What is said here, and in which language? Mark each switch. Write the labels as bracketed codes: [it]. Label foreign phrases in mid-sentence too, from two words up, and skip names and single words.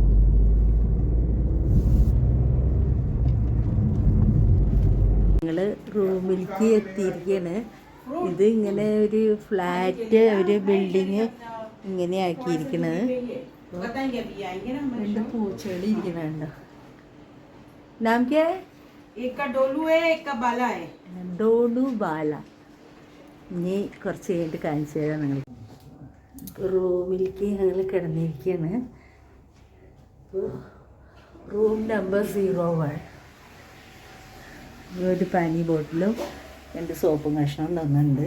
[ml] ഞങ്ങൾ റൂമിലേക്ക് എത്തിയിരിക്കുകയാണ്. ഇത് ഇങ്ങനെ ഒരു ഫ്ലാറ്റ്, ഒരു ബിൽഡിങ് ഇങ്ങനെ ആക്കിയിരിക്കണത്. രണ്ട് പൂച്ചകൾ ഇരിക്കണുണ്ടോ? [hi] नाम क्या है? एक का डोलू है, एक का बाला है. [ml] ഡോലു ബാല. ഇനി കുറച്ച് കഴിഞ്ഞിട്ട് കാണിച്ചു തരാം. നിങ്ങൾ റൂമിലേക്ക് ഞങ്ങൾ കിടന്നിരിക്കുകയാണ്. റൂം നമ്പർ 01. ഒരു പനി ബോട്ടിലും 2 സോപ്പും കഷ്ണം തന്നിട്ടുണ്ട്.